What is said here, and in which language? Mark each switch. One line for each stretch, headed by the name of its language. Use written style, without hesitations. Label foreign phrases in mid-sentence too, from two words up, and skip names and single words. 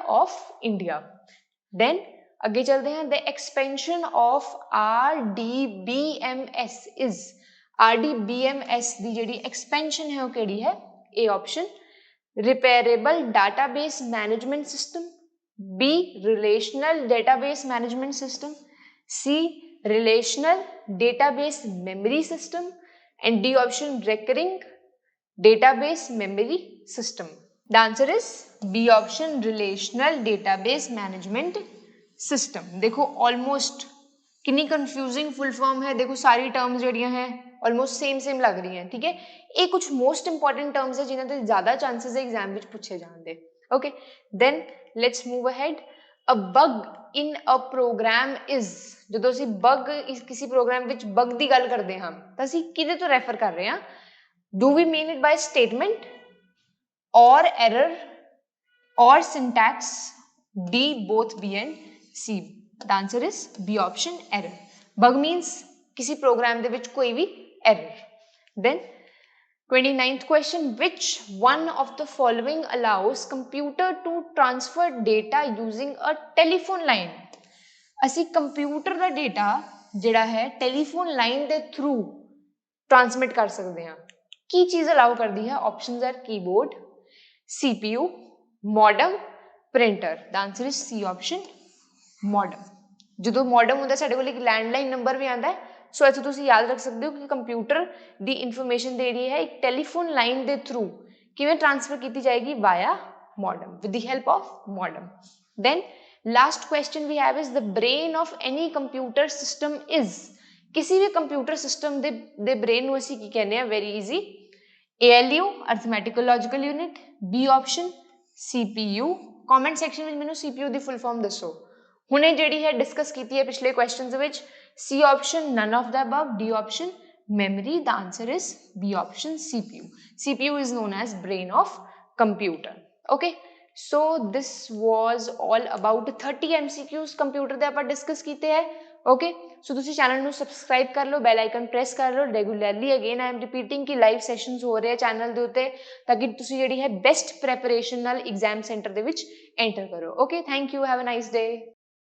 English: of India. then
Hindi: अगे चलते हैं।
English: the expansion of RDBMS is,
Punjabi: RDBMS ਕੀ ਜਿਹੜੀ ਐਕਸਪੈਂਸ਼ਨ ਹੈ ਵੋ ਕਿਹੜੀ ਹੈ?
English: A option repairable database management system, B relational database management system, C relational database memory system, and D option recurring database memory system. The answer is B option relational database management system.
Hindi: देखो almost कितनी
English: confusing full form
Hindi: है, देखो सारी टर्म्स
Punjabi: ਜਿਹੜੀਆਂ ਹੈ
English: almost same
Punjabi: ਲੱਗ ਰਹੀਆਂ, ਠੀਕ ਹੈ। ਇਹ ਕੁਝ
English: most important terms
Punjabi: ਹੈ ਜਿਨ੍ਹਾਂ ਦੇ ਜ਼ਿਆਦਾ ਚਾਂਸਸ ਹੈ ਐਗਜ਼ਾਮ ਵਿੱਚ ਪੁੱਛੇ ਜਾਣ ਦੇ।
English: okay, then let's move ahead. a bug in a program is,
Punjabi: ਜਦੋਂ ਅਸੀਂ ਬਗ ਕਿਸੇ ਪ੍ਰੋਗਰਾਮ ਵਿੱਚ ਬਗ ਦੀ ਗੱਲ ਕਰਦੇ ਹਾਂ ਤਾਂ ਅਸੀਂ ਕਿਹਦੇ ਤੋਂ ਰੈਫਰ ਕਰ ਰਹੇ ਹਾਂ?
English: do we mean it by statement or error or syntax? D both B and C. The answer is B option error. Bug means
Punjabi: किसी program ਦੇ ਵਿੱਚ ਕੋਈ ਵੀ error.
English: Then 29th question, which one of the following allows computer to transfer data using a telephone line?
Punjabi: ਅਸੀਂ ਕੰਪਿਊਟਰ ਦਾ ਡੇਟਾ ਜਿਹੜਾ ਹੈ
English: telephone line
Punjabi: ਦੇ ਥਰੂ ਟ੍ਰਾਂਸਮਿਟ ਕਰ ਸਕਦੇ ਹਾਂ। ਕੀ ਚੀਜ਼ ਅਲਾਉ ਕਰਦੀ ਹੈ?
English: options are keyboard,
Punjabi: CPU,
English: modem, printer. The answer is C option modem.
Punjabi: ਜਦੋਂ modem ਹੁੰਦਾ ਸਾਡੇ ਕੋਲ ਇੱਕ
English: landline number
Punjabi: ਵੀ ਆਉਂਦਾ ਹੈ, ਸੋ ਇੱਥੇ ਤੁਸੀਂ ਯਾਦ ਰੱਖ ਸਕਦੇ ਹੋ ਕਿ ਕੰਪਿਊਟਰ ਦੀ ਇਨਫੋਰਮੇਸ਼ਨ ਦੇ ਜਿਹੜੀ ਹੈ ਇੱਕ
English: telephone line
Punjabi: ਦੇ ਥਰੂ ਕਿਵੇਂ ਟ੍ਰਾਂਸਫਰ ਕੀਤੀ ਜਾਏਗੀ?
English: ਵਾਇਆ modem, with the help of modem. Then last question we have is the brain of any computer system is.
Punjabi: ਕਿਸੇ ਵੀ ਕੰਪਿਊਟਰ ਸਿਸਟਮ ਦੇ ਬ੍ਰੇਨ ਨੂੰ ਅਸੀਂ ਕੀ ਕਹਿੰਦੇ ਆ?
English: very easy, ALU arithmetical logical unit, B option CPU. comment section
Punjabi: ਵਿੱਚ ਮੈਨੂੰ CPU ਦੀ
English: full form
Punjabi: ਦੱਸੋ। ਹੁਣੇ ਜਿਹੜੀ ਹੈ ਡਿਸਕਸ ਕੀਤੀ ਹੈ ਪਿਛਲੇ ਕੁਐਸਚਨਸ ਵਿੱਚ,
English: C option none of the above, D option memory. The answer is B option CPU. CPU is known as brain of computer. Okay, so this was all about 30 MCQs
Punjabi: ਕੰਪਿਊਟਰ ਦੇ ਆਪਾਂ ਡਿਸਕਸ ਕੀਤੇ ਹੈ। ਓਕੇ, ਸੋ ਤੁਸੀਂ ਚੈਨਲ ਨੂੰ ਸਬਸਕ੍ਰਾਈਬ ਕਰ ਲਓ,
English: bell icon press
Punjabi: ਕਰ ਲਓ।
English: regularly again I am repeating
Punjabi: ਕਿ
English: live sessions
Punjabi: ਹੋ ਰਹੇ ਆ ਚੈਨਲ ਦੇ ਉੱਤੇ, ਤਾਂ ਕਿ ਤੁਸੀਂ ਜਿਹੜੀ ਹੈ
English: best preparation
Punjabi: ਨਾਲ
English: exam center
Punjabi: ਦੇ ਵਿੱਚ ਐਂਟਰ ਕਰੋ।
English: okay, thank you, have a nice day.